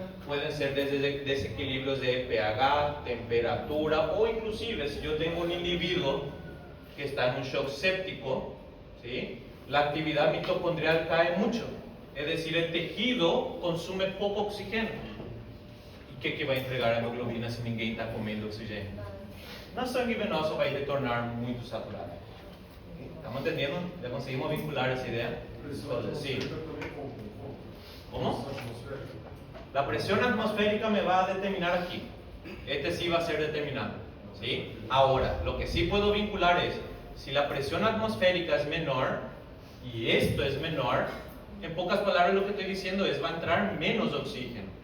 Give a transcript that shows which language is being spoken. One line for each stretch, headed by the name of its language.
Spanish: Pueden ser desde desequilibrios de pH, temperatura, o inclusive si yo tengo un individuo que está en un shock séptico, ¿sí? La actividad mitocondrial cae mucho. Es decir, el tejido consume poco oxígeno. ¿Y qué va a entregar a hemoglobina si ninguém está comiendo oxígeno?
Portuguese: Na sangue venosa vai retornar muito saturada.
Spanish: ¿Estamos entendiendo? ¿Ya conseguimos vincular esa idea? Entonces, sí. ¿Cómo? La presión atmosférica me va a determinar aquí. Este sí va a ser determinante. ¿Sí? Ahora, lo que sí puedo vincular es, si la presión atmosférica es menor y esto es menor, en pocas palabras lo que estoy diciendo es, va a entrar menos oxígeno.